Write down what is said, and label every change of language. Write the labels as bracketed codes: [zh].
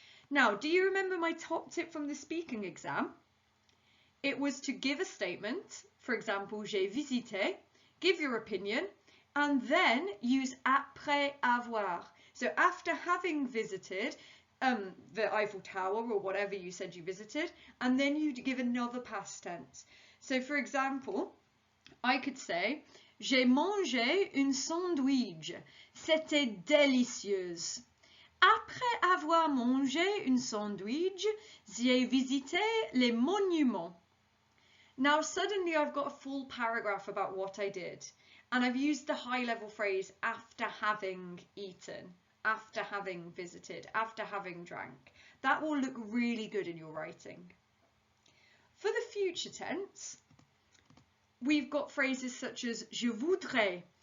[en] Now, do you remember my top tip from the speaking exam? It was to give a statement, for example, [fr] j'ai visité, [en] give your opinion, and then use [fr] après avoir. [en] So after having visited the Eiffel Tower or whatever you said you visited, and then you give another past tense. So for example, I could say, [fr] j'ai mangé une sandwich, c'était délicieuse. Après avoir mangé une sandwich, j'ai visité les monuments. [en] Now suddenly I've got a full paragraph about what I did, and I've used the high level phrase after having eaten, after having visited, after having drank. That will look really good in your writing. For the future tense, we've got phrases such as [fr] je voudrais.